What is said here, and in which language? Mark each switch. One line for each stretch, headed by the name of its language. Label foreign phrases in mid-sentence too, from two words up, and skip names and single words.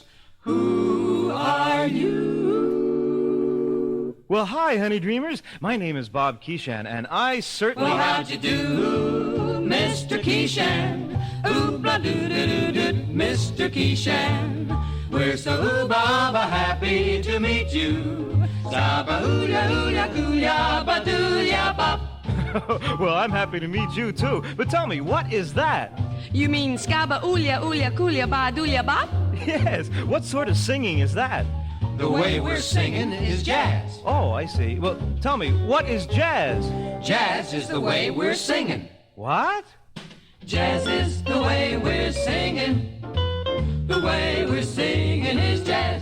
English: Who are you? Well, hi, Honey Dreamers. My name is Bob Keeshan, and I certainly... Well, how'd you do, Mr. Keeshan? Ooh-blah-doo-doo-doo-doo, Mr. Keeshan. We're so ooh-ba-ba happy to meet you. Sa-ba-ooh-ya-ooh-ya-coo-ya-ba-doo-ya-bop. Well, I'm happy to meet you, too. But tell me, what is that? You mean skaba ulya ulya kulya ba dulya bop? Yes, what sort of singing is that? The way we're singing is jazz. Oh, I see. Well, tell me, what is jazz? Jazz is the way we're singing. What? Jazz is the way we're singing. The way we're singing is jazz.